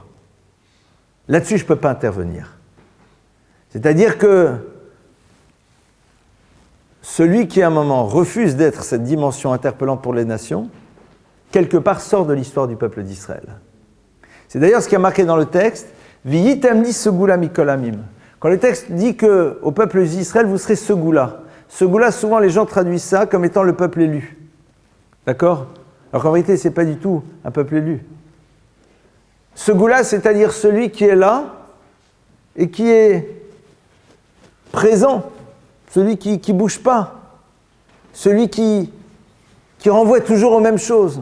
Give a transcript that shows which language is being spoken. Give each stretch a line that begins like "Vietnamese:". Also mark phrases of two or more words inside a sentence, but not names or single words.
French: Là-dessus je ne peux pas intervenir. C'est-à-dire que celui qui à un moment refuse d'être cette dimension interpellante pour les nations, quelque part sort de l'histoire du peuple d'Israël. C'est d'ailleurs ce qui a marqué dans le texte, «
Hebrew: והייתם לי סגולה מכל העמים ».
French: Quand le texte dit qu'au peuple d'Israël, vous serez segula. Segula, souvent les gens traduisent ça comme étant le peuple élu. D'accord? Alors qu'en vérité, ce n'est pas du tout un peuple élu. Segula, c'est-à-dire celui qui est là et qui est présent, celui qui ne bouge pas, celui qui renvoie toujours aux mêmes choses.